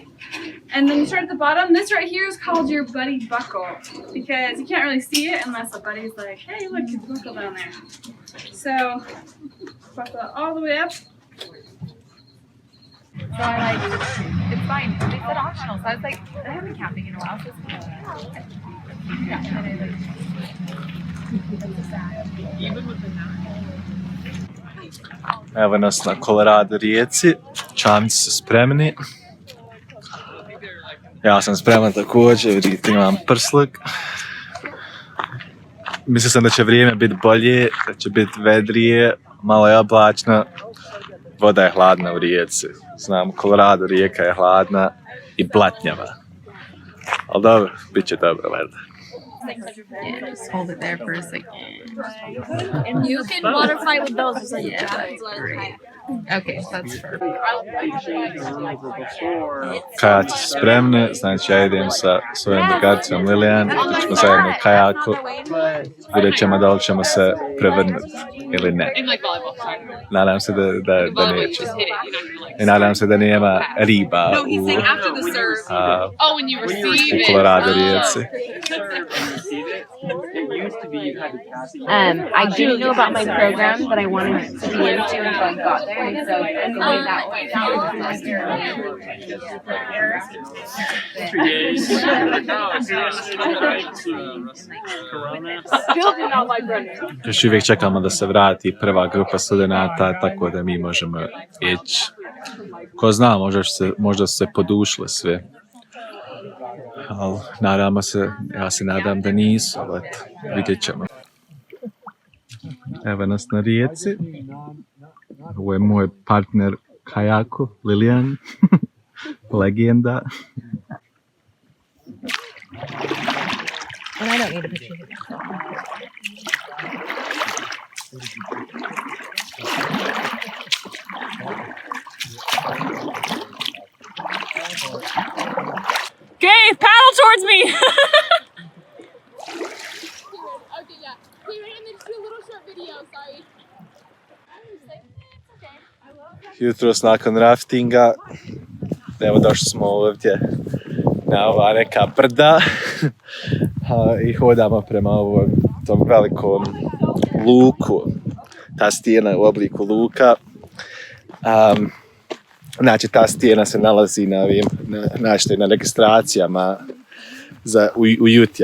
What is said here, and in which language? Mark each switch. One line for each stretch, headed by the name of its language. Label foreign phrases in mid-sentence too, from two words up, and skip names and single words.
English: And then you start at the bottom. This right here is called your buddy buckle because you can't really see it unless a buddy's like, hey, look, there's a buckle down there. So buckle it all the way up. So I it's fine. They said optional, so I was like, I haven't been camping in a while, so it's cool. Yeah, and then
Bosnian: Evo nas na Colorado rijeci. Čamci su spremni. Ja sam spreman također, vidite imam prsluk. Mislio sam da će vrijeme biti bolje, da će biti vedrije, malo je oblačno. Voda je hladna u rijeci. Znam, Colorado rijeka je hladna i blatnjava. Ali dobro, bit će dobro, valjda.
English: yeah, just hold it there for a second. You can water fight with those. It's like Okay, that's perfect.
Bosnian: Kajaci su spremni, znači ja idem sa svojom drugaricom Lilian, ćemo zajedno u kajaku, vidjet ćemo da li ćemo se prevrnuti ili ne. Nadam se da neće. I nadam se da nema riba u Colorado rijeci.
English: I didn't know about my program that I wanted to be into until I got there, and so the way that still did not like running.
Bosnian: Još uvijek čekamo da se vrati prva grupa studenata, tako da mi možemo ići. Ko zna, možda su se podušle sve. Ali nadamo se, ja se nadam da nisu, ali vidjet ćemo. Evo nas na rijeci. Ovo je moj partner kajaku, Lilian. Legenda.
English: And I don't need a picture of it. Okay, paddle towards me. Okay, yeah. Okay, and then do a little short video, sorry.
Bosnian: Jutros nakon raftinga, evo došli smo ovdje na ova neka brda i hodamo prema tom velikom luku. Ta stijena je u obliku luka. Znači, ta stijena se nalazi na registracijama u Juti.